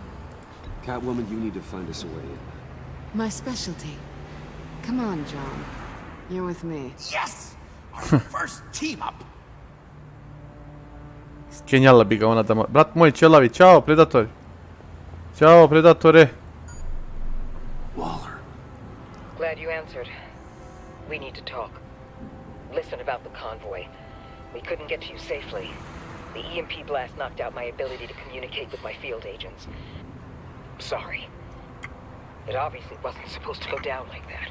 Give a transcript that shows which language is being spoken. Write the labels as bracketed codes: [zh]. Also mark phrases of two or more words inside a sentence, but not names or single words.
[en] Catwoman, you need to find us a way in. My specialty. Come on, John. You're with me. Yes! Our first team up! [sr] Skenjala bi ga ona da... Brat moj ćelavi, čao predatori. Ćao predatore. [en] Waller. Glad you answered. We need to talk. Listen about the convoy. We couldn't get to you safely. The EMP blast knocked out my ability to communicate with my field agents. Sorry. It obviously wasn't supposed to go down like that.